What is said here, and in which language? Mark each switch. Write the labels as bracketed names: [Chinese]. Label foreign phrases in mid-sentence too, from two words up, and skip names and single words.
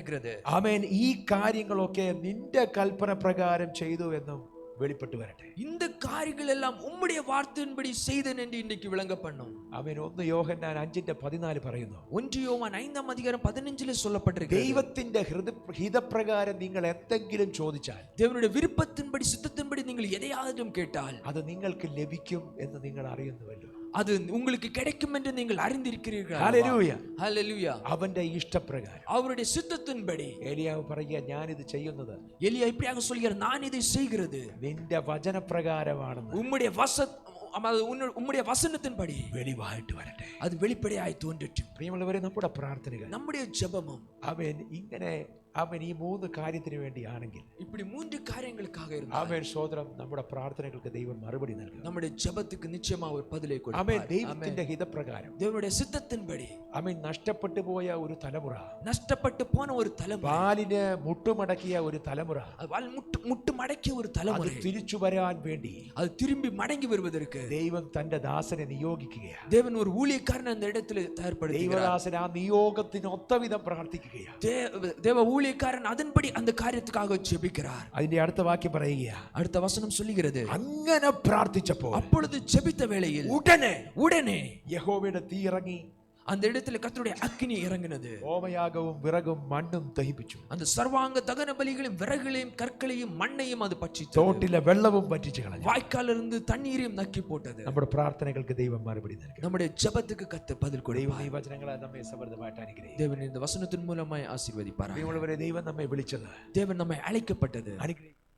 [Malayalam] ആമേൻ, ഈ കാര്യങ്ങളൊക്കെ നിന്റെ കൽപ്പന പ്രകാരം ചെയ്തു എന്നും വെളിപ്പെട്ട് വരട്ടെ. [Tamil] இந்த காரியங்கள் எல்லாம் உம்முடைய வார்த்தையின்படி செய்தேன் என்று இன்னைக்கு விளங்க பண்ணும். [Malayalam] അവൻ 1 യോഹന്നാൻ 5:14 പറയുന്നു. [Tamil] 1 யோவான் 5:15 சொல்லப்பட்டிருக்கு. [Malayalam] ദൈവത്തിന്റെ ഹിതപ്രകാരം നിങ്ങൾ എന്തെങ്കിലും ചോദിച്ചാൽ, [Tamil] தேவனுடைய விருப்பத்தின்படி சித்தத்தின்படி நீங்கள் எதையாவது கேட்டால் [Malayalam] അത് നിങ്ങൾക്ക് ലഭിക്കും എന്ന് നിങ്ങൾ അറിയുന്നുവല്ലോ. [Tamil] அது உங்களுக்கு கிடைக்கும் என்று நீங்கள் அறிந்திருக்கிறீர்கள். [Malayalam] ഹല്ലേലൂയ. [Tamil] ஹல்லேலூயா. [Malayalam] അവന്റെ ഇഷ്ടപ്രകാരം [Tamil] அவருடைய சித்தத்தின்படி [Malayalam] ഏലിയാവ് പറയുക, ഞാൻ ഇത് ചെയ്യുന്നത് [Tamil] எலியா இப்படியாக சொல்கிறார், நான் இதை செய்கிறது [Malayalam] നിന്റെ വചനപ്രകാരമാണെന്ന് [Tamil] உம்முடைய உம்முடைய வசனத்தின்படி [Malayalam] വെളിവായിട്ട് വരട്ടെ. [Tamil] அது வெளிப்படையாய் தோன்றட்டும். [Malayalam] പ്രിയമുള്ളവരെ, നമ്മുടെ പ്രാർത്ഥനകൾ [Tamil] நம்முடைய ஜெபமும் [Malayalam] അവൻ ഈ 3 കാര്യത്തിന് വേണ്ടിയാണെങ്കിൽ, [Tamil] இப்படி 3 காரியங்களுக்காக இருந்தால் [Malayalam] അവൻ സ്വതന്ത്രം നമ്മുടെ പ്രാർത്ഥനകൾക്ക് ദൈവം മറുപടി നൽകും. [Tamil] நம்முடைய ஜெபத்துக்கு நிச்சயமா ஒரு பதிலை [Malayalam] അവൻ [Tamil] கொடுப்பார். [Malayalam] ദൈവത്തിന്റെ ഹിതപ്രകാരം [Tamil] தேவனுடைய சித்தத்தின்படி [Malayalam] അവൻ നഷ്ടപ്പെട്ടു പോയ ഒരു തലമുറ, [Tamil] நஷ்டப்பட்டு போன ஒரு தலைமுறை, [Malayalam] വാലിന് മുട്ടുമടക്കിയ ഒരു തലമുറ, [Tamil] அது முட்டு மடக்கிய ஒரு [Malayalam] അത് [Tamil] தலைமுறை, [Malayalam] തിരിച്ചു വരാൻ വേണ്ടി [Tamil] அது திரும்பி மடங்கி வருவதற்கு [Malayalam] ദൈവം തന്റെ ദാസനെ നിയോഗിക്കുകയാണ്. [Tamil] தேவன் ஒரு ஊழியக்காரனை அந்த இடத்துல தயார்படுத்துகிறார். [Malayalam] ദൈവദാസൻ ആ നിയോഗത്തിന് ഒത്തവിധം പ്രാർത്ഥിക്കുകയാണ്. [Tamil] தேவ ஊழியக்காரன் அதன்படி அந்த காரியத்துக்காக ஜெபிக்கிறார். [Malayalam] അതിന്റെ അടുത്ത വാക്യം പറയുക, [Tamil] அடுத்த வசனம் சொல்லுகிறது, [Malayalam] അങ്ങനെ പ്രാർത്ഥിച്ചപ്പോൾ [Tamil] அப்பொழுது ஜெபித்த வேளையில் உடனே [Malayalam] യഹോവയുടെ തീ ഇറങ്ങി [Tamil] அந்த இடத்துல கர்த்தருடைய அக்கினி இறங்கினது. [Malayalam] ഹോമയാഗവും വിറകും മണ്ണും ദഹിപ്പിച്ചു. [Tamil] அந்த சர்வாங்க தகன பலிகளையும் விறகுகளையும் கற்களையும் மண்ணையும் அது பட்சித்தது. [Malayalam] തോട്ടിലെ വെള്ളവും പറ്റിച്ചു കളഞ്ഞു. [Tamil] வாய்க்காலிலிருந்து தண்ணீரையும் நக்கி போட்டது. [Malayalam] നമ്മുടെ പ്രാർത്ഥനകൾക്ക് ദൈവം മറുപടി നൽകും. [Tamil] நம்முடைய ஜெபத்துக்கு கர்த்தர் பதில் [Malayalam] ദൈവം [Tamil] கொடுப்பார். [Malayalam] ഈ വചനങ്ങളെ നമ്മെ സമൃദ്ധമായിട്ട് അനുഗ്രഹിക്കും. [Tamil] தேவன் இந்த வசனத்தின் மூலமாய் ஆசீர்வதிப்பார். [Malayalam] ദൈവം നമ്മെ വിളിച്ചത്, [Tamil] தேவன் நம்மை அழைக்கப்பட்டது. [Malayalam] അനുഗ്രഹിക്കും.